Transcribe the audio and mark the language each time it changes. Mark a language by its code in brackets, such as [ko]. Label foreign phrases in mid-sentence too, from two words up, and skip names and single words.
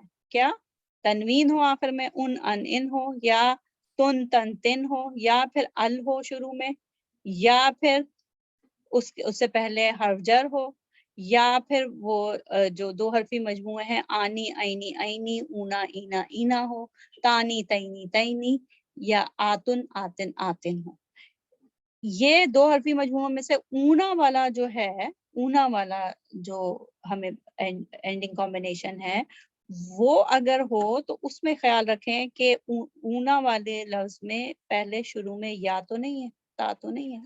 [ur] کیا؟ تنوین ہو آخر میں، ان ہو، یا تن تن ہو، یا پھر ال ہو شروع میں، یا پھر اس سے پہلے حرف جر ہو، یا پھر وہ جو دو حرفی مجموعے ہیں آنی، آئینی، آئینی، اونا، اینا، اینا ہو، تانی، تینی، تینی، یا آتن، آتن، آتن ہو. یہ دو حرفی مجموعوں میں سے اونا والا جو ہے، اونا والا جو ہمیں [en] ending combination [ur] ہے، وہ اگر ہو تو اس میں خیال رکھیں کہ اونا والے لفظ میں پہلے شروع میں یا تو نہیں ہے، تا تو نہیں ہے.